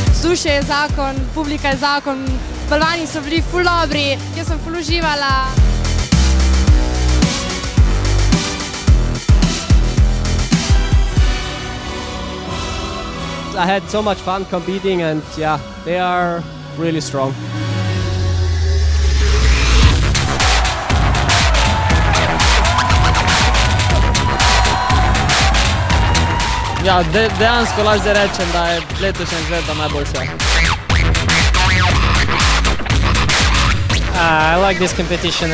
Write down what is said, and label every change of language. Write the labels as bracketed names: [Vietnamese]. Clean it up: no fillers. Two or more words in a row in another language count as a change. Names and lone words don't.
[Slovenian] Vzdušje je zakon, publika je zakon, balvani so bili ful dobri, jaz sem ful uživala. [English] I had so much fun competing, and yeah, they are really strong. [Slovenian] Ja, dejansko lahko zdaj rečem, da je letošnja izvedba najboljša. [English] I like this competition.